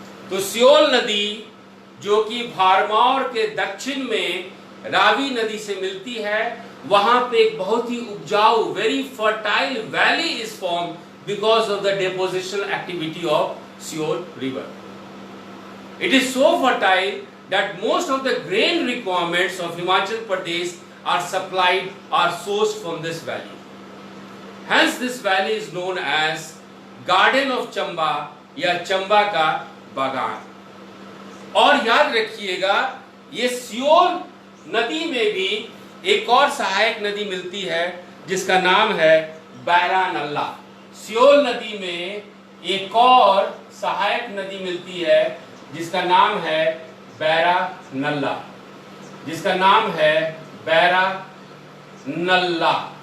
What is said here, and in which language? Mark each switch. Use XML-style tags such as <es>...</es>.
<hi>तो सियोल नदी जो कि भरमौर के दक्षिण में रावी नदी से मिलती है, वहां पे एक बहुत ही उपजाऊ,</hi> <en>Very fertile valley is form because of the deposition activity of Siul river. It is so fertile that most of the grain requirements of Himachal Pradesh are supplied or sourced from this valley. Hence this valley is known as Garden of Chamba या</en> <hi>चंबा का बागान। और याद रखिएगा ये Seoul नदी में भी एक और सहायक नदी मिलती है जिसका नाम है बैरा नल्ला। सियोल नदी में एक और सहायक नदी मिलती है जिसका नाम है बैरा नल्ला, जिसका नाम है बैरा नल्ला।</hi>